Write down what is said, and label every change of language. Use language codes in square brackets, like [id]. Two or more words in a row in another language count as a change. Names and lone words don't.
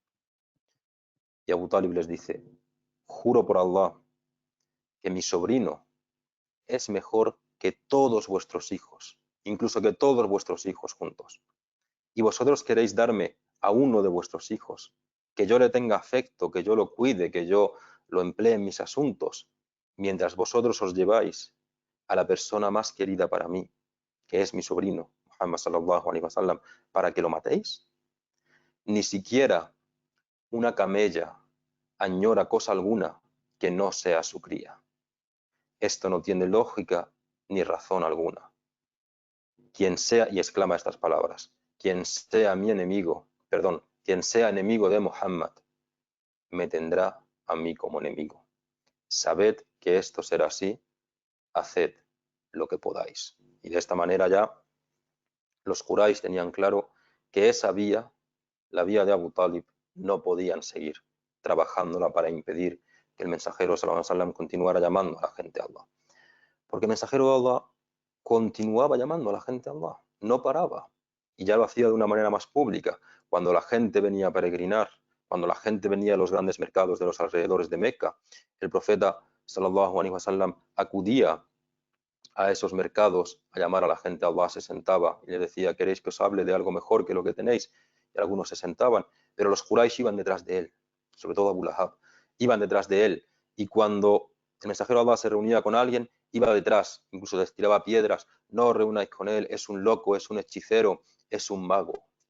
[es] Y Abu Talib les dice: juro por Allah que mi sobrino es mejor que todos vuestros hijos, incluso que todos vuestros hijos juntos. Y vosotros queréis darme a uno de vuestros hijos, que yo le tenga afecto, que yo lo cuide, que yo lo emplee en mis asuntos, mientras vosotros os lleváis a la persona más querida para mí, que es mi sobrino, [ar] محمد صلى الله عليه وسلم, [es] para que lo matéis. Ni siquiera una camella añora cosa alguna que no sea su cría. Esto no tiene lógica ni razón alguna. Quien sea, y exclama estas palabras, quien sea mi enemigo, perdón, quien sea enemigo de Muhammad, me tendrá a mí como enemigo. Sabed que esto será así, haced lo que podáis. Y de esta manera ya los Quraysh tenían claro que esa vía, la vía de Abu Talib, no podían seguir trabajándola para impedir que el mensajero [ar] صلى الله عليه وسلم [es] continuara llamando a la gente a Allah. Porque el mensajero de Allah continuaba llamando a la gente a Allah, no paraba. Y ya lo hacía de una manera más pública. Cuando la gente venía a peregrinar, cuando la gente venía a los grandes mercados de los alrededores de Meca, el profeta [ar] صلى الله عليه وسلم [es] acudía a esos mercados a llamar a la gente a Allah, se sentaba y le decía: ¿queréis que os hable de algo mejor que lo que tenéis? Y algunos se sentaban, pero los Quraysh iban detrás de él, sobre todo Abu Lahab, iban detrás de él. Y cuando el mensajero de Allah se reunía con alguien, iba detrás, incluso les tiraba piedras: no os reunáis con él, es un loco, es un hechicero, es un mago.